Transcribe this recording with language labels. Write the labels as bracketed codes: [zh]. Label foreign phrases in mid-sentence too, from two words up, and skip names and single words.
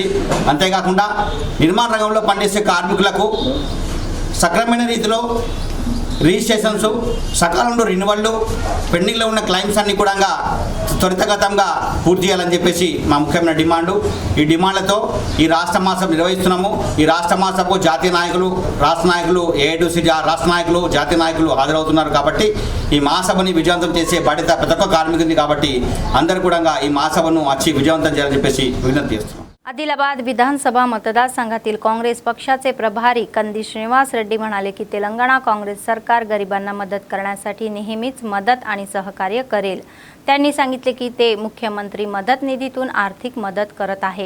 [te] అంతేకాకుండా నిర్మాణ రంగంలో పనిచేసే కార్మికులకు సక్రమైన రీతిలో రిజిస్ట్రేషన్స్, సకాలంలో రెన్యువల్లు, పెండింగ్లో ఉన్న క్లైమ్స్ అన్నీ కూడా త్వరితగతంగా పూర్తి చేయాలని చెప్పేసి మా ముఖ్యమైన డిమాండు. ఈ డిమాండ్లతో ఈ రాష్ట్ర మహాసభ నిర్వహిస్తున్నాము. ఈ రాష్ట్ర మహాసభకు జాతీయ నాయకులు, రాష్ట్ర నాయకులు, ఏఐటీసీ రాష్ట్ర నాయకులు, జాతీయ నాయకులు హాజరవుతున్నారు. కాబట్టి ఈ మహాసభని విజయవంతం చేసే బాధ్యత ప్రతి ఒక్క కార్మికుడిది. కాబట్టి అందరూ కూడా ఈ మహాసభను వచ్చి విజయవంతం చేయాలని చెప్పేసి विनंती చేస్తున్నాం. [mr] आदिलाबाद विधानसभा मतदारसंघातील काँग्रेस पक्षाचे प्रभारी कंदी श्रीनिवास रेड्डी म्हणाले की तेलंगणा काँग्रेस सरकार गरिबांना मदत करण्यासाठी नेहमीच मदत आणि सहकार्य करेल. त्यांनी सांगितले की ते मुख्यमंत्री मदत निधीतून आर्थिक मदत करत आहे.